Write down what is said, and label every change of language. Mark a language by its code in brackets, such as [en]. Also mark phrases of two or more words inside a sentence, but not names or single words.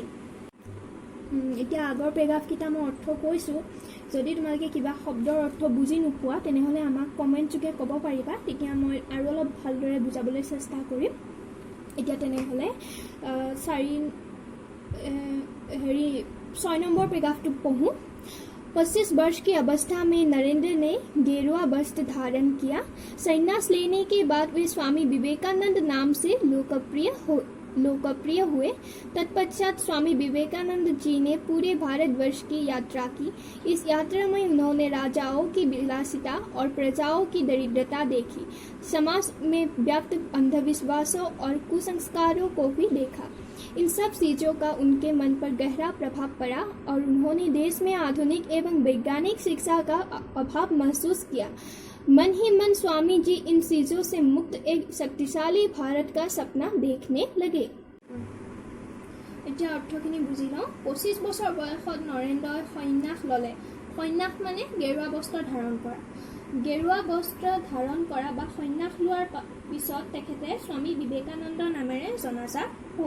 [as] এতিয়া আগৰ পেৰাগ্ৰাফকেইটা মই অৰ্থ কৈছোঁ। যদি তোমালোকে কিবা শব্দৰ অৰ্থ বুজি নোপোৱা তেনেহ'লে আমাক কমেণ্ট যোগে ক'ব পাৰিবা, তেতিয়া মই আৰু অলপ ভালদৰে বুজাবলৈ চেষ্টা কৰিম। এতিয়া তেনেহ'লে 6 নম্বৰ পেৰাগ্ৰাফটো পঢ়োঁ। [hi] 25 वर्ष की अवस्था में नरेंद्र ने गेरुआ वस्त्र धारण किया। संन्यास लेने के बाद वे स्वामी विवेकानंद नाम से लोकप्रिय हुए। तत्पश्चात स्वामी विवेकानंद जी ने पूरे भारतवर्ष की यात्रा की। इस यात्रा में उन्होंने राजाओं की विलासिता और प्रजाओं की दरिद्रता देखी। समाज में व्याप्त अंधविश्वासों और कुसंस्कारों को भी देखा। इन सब चीज़ों का उनके मन पर गहरा प्रभाव पड़ा और उन्होंने देश में आधुनिक एवं वैज्ञानिक शिक्षा का अभाव महसूस किया। मन ही मन स्वामी जी इन चीज़ों से मुक्त एक शक्तिशाली भारत का सपना देखने लगे। [as] এতিয়া অৰ্থখিনি বুজি লওঁ। 25 বছৰ বয়সত নৰেন্দ্ৰই সন্ন্যাস ল'লে সন্ন্যাস মানে গেৰুৱা বস্ত্ৰ ধাৰণ কৰা। গেৰুৱা বস্ত্ৰ ধাৰণ কৰা বা সন্ন্যাস লোৱাৰ পিছত তেখেতে স্বামী বিবেকানন্দ নামেৰে জনাজাত হ'ল।